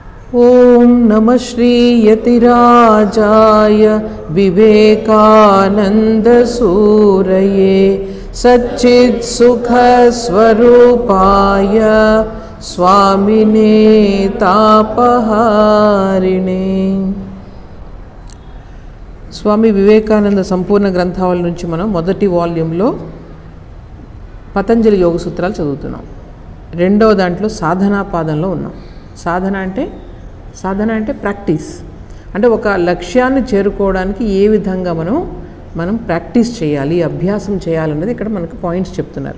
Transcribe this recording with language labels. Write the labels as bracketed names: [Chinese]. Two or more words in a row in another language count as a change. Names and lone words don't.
[Sanskrit] ओम नमः श्री यतिराजाय विवेकानंद सूरये सच्चित् सुख स्वरूपाय स्वामिने तापहारिणे। [Telugu] స్వామి వివేకానంద సంపూర్ణ గ్రంథావళి నుంచి మనం మొదటి వాల్యూమ్లో పతంజలి యోగ సూత్రాలు చదువుతున్నాం. రెండవ దాంట్లో సాధనా పాదంలో ఉన్నాం. సాధన అంటే ప్రాక్టీస్, అంటే ఒక లక్ష్యాన్ని చేరుకోవడానికి ఏ విధంగా మనం ప్రాక్టీస్ చేయాలి, అభ్యాసం చేయాలన్నది ఇక్కడ మనకు పాయింట్స్ చెప్తున్నారు.